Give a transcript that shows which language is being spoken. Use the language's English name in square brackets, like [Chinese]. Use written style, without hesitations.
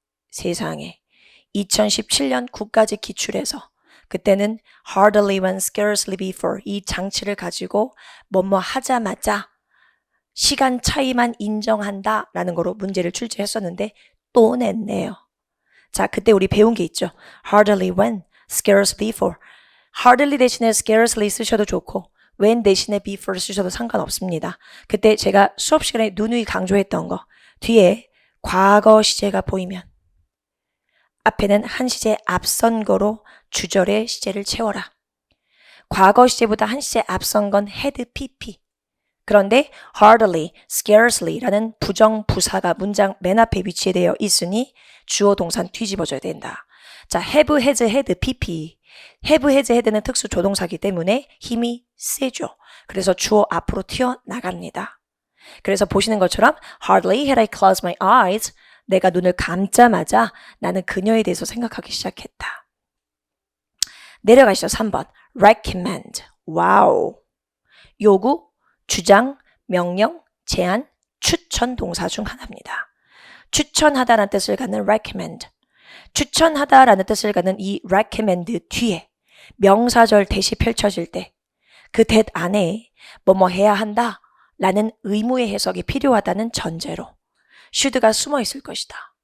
[Korean] 세상에 2017년 9까지 기출해서 그때는 [English] hardly when, scarcely before [Korean] 이 장치를 가지고 뭐뭐 하자마자 시간 차이만 인정한다 라는 거로 문제를 출제했었는데 또 냈네요. 자, 그때 우리 배운 게 있죠. [English] hardly when, scarcely before. [Korean] hardly 대신에 scarcely 쓰셔도 좋고 when 대신에 before 쓰셔도 상관없습니다. 그때 제가 수업 시간에 누누이 강조했던 거 뒤에 과거 시제가 보이면 앞에는 한 시제 앞선 거로 주절의 시제를 채워라. 과거 시제보다 한 시제 앞선 건 had pp. 그런데 hardly, scarcely라는 부정 부사가 문장 맨 앞에 위치되어 있으니 주어 동사는 뒤집어져야 된다. [English] 자, have, has, had, pp. [Korean] have, has, had는 특수 조동사이기 때문에 힘이 세죠. 그래서 주어 앞으로 튀어나갑니다. 그래서 보시는 것처럼 [English] hardly had I closed my eyes. [Korean] 내가 눈을 감자마자 나는 그녀에 대해서 생각하기 시작했다. 내려가시죠. 3번. recommend. 와우. 요구, 주장, 명령, 제안, 추천 동사 중 하나입니다. 추천하다라는 뜻을 갖는 recommend. 추천하다라는 뜻을 갖는 이 recommend 뒤에 명사절 대시 펼쳐질 때 그 that 안에 뭐뭐 해야 한다 라는 의무의 해석이 필요하다는 전제로 should가 숨어 있을 것이다.